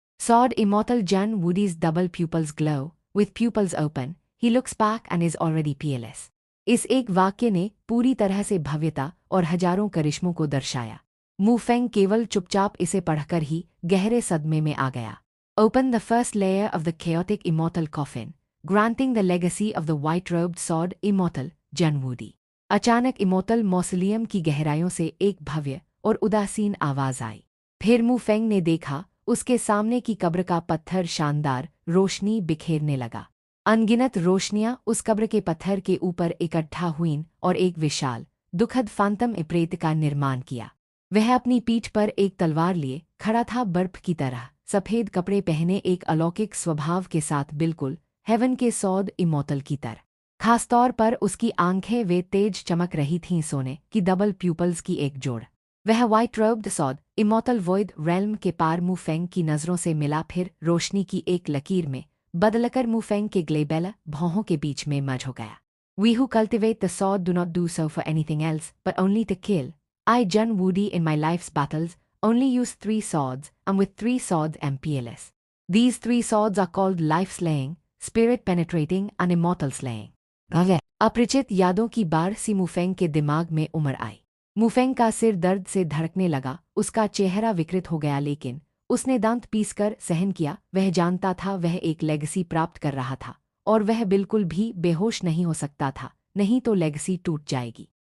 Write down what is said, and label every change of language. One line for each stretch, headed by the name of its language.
English: Sword immortal Jan Woody's double pupils glow with pupils open he looks back and is already PLS.
Hindi: इस एक वाक्य ने पूरी तरह से भव्यता और हजारों करिश्मों को दर्शाया। मुफेंग केवल चुपचाप इसे पढ़कर ही गहरे सदमे में आ गया।
English: Open the first layer of the chaotic immortal coffin, granting the legacy of the white-robed sword immortal Jan Woody.
Hindi: अचानक इमोर्टल मौसोलियम की गहराइयों से एक भव्य और उदासीन आवाज आई। फिर मुफेंग ने देखा उसके सामने की कब्र का पत्थर शानदार रोशनी बिखेरने लगा। अनगिनत रोशनियां उस कब्र के पत्थर के ऊपर इकट्ठा हुईं और एक विशाल दुखद फांतम प्रेत का निर्माण किया। वह अपनी पीठ पर एक तलवार लिए खड़ा था, बर्फ की तरह सफेद कपड़े पहने, एक अलौकिक स्वभाव के साथ, बिल्कुल हेवन के सौद इमोर्टल की तरह। खासतौर पर उसकी आंखें वे तेज चमक रही थीं, सोने की डबल प्यूपल्स की एक जोड़। वह white robed Saud immortal void realm के पार मुफेंग की नज़रों से मिला, फिर रोशनी की एक लकीर में बदलकर मुफेंग के ग्लेबेला भौहों के बीच में मर्ज हो गया।
English: We who cultivate the sword do not do so for anything else, but only to kill. I, Jun Woody, in my life's battles, only use 3 swords, and with 3 swords am peerless. These three swords are called life-slaying, spirit-penetrating and immortal slaying.
Hindi: अपरिचित यादों की बार सी मुफेंग के दिमाग में उमड़ आई। मुफेंग का सिर दर्द से धड़कने लगा, उसका चेहरा विकृत हो गया, लेकिन उसने दांत पीसकर सहन किया। वह जानता था वह एक लेगेसी प्राप्त कर रहा था और वह बिल्कुल भी बेहोश नहीं हो सकता था, नहीं तो लेगेसी टूट जाएगी।